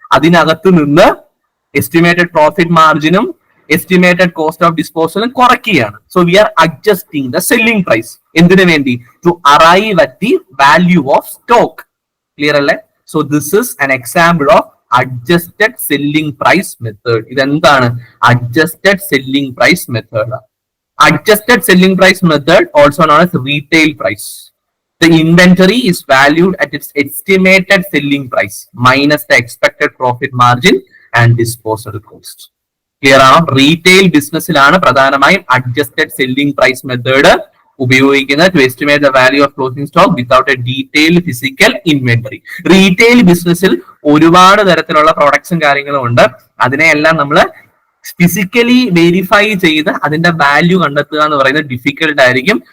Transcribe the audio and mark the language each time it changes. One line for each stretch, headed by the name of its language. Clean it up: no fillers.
Malayalam: അതിനകത്ത് നിന്ന് estimated profit മാർജിനും estimated cost of ഡിസ്പോസലും കുറയ്ക്കുകയാണ്.
English: So we are adjusting the selling price.
Malayalam: എന്തിനു വേണ്ടി?
English: To arrive at the value of stock. Clear അല്ലേ? So this is an example of adjusted selling price method. ഇതെന്താണ്? Adjusted selling price method. Adjusted selling price method, also known as retail price. The inventory is valued at its estimated selling price minus the expected profit margin and disposal cost. Clear ആണോ?
Malayalam: Retail ബിസിനസ്സിലാണ് പ്രധാനമായും adjusted selling price method ഉപയോഗിക്കുന്നത്
English: To estimate the value of closing stock without a detailed physical inventory.
Malayalam: Retail ബിസിനസ്സിൽ ഒരുപാട് തരത്തിലുള്ള പ്രൊഡക്ട്സും കാര്യങ്ങളും ഉണ്ട്. അതിനെയെല്ലാം നമ്മൾ ഫിസിക്കലി വെരിഫൈ ചെയ്ത് അതിന്റെ വാല്യൂ കണ്ടെത്തുക എന്ന് പറയുന്നത് ഡിഫിക്കൽട്ട് ആയിരിക്കും.